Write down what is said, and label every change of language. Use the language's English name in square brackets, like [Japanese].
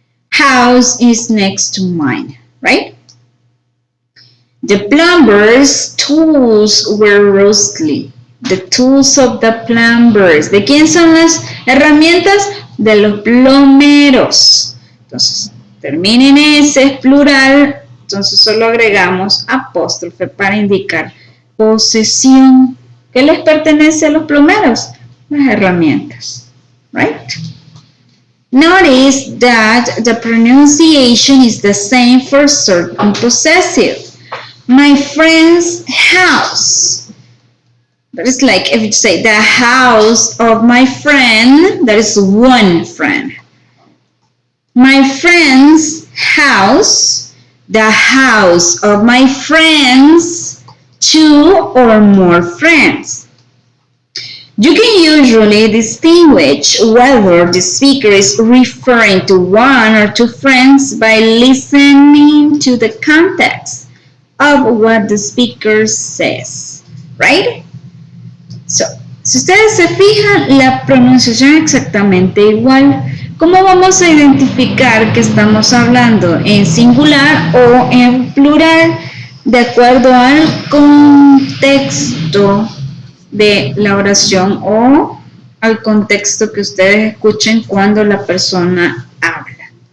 [English] House is next to mine, right? The plumber's tools were rusty. The tools of the plumbers. [Spanish] ¿De quién son las herramientas? De los plomeros. Entonces, termina en S, es plural, entonces solo agregamos apóstrofe para indicar posesión. ¿Qué les pertenece a los plomeros? Las herramientas, right? [English] Notice that the pronunciation is the same for certain possessive. My friend's house. That is like if you say the house of my friend, that is one friend. My friend's house, the house of my friends, two or more friends. You can usually distinguish whether the speaker is referring to one or two friends by listening to the context of what the speaker says, right? [Spanish] So, si ustedes se fijan, la pronunciación es exactamente igual. ¿Cómo vamos a identificar que estamos hablando en singular o en plural? De acuerdo al contexto de la oración o al contexto que ustedes escuchen cuando la persona habla.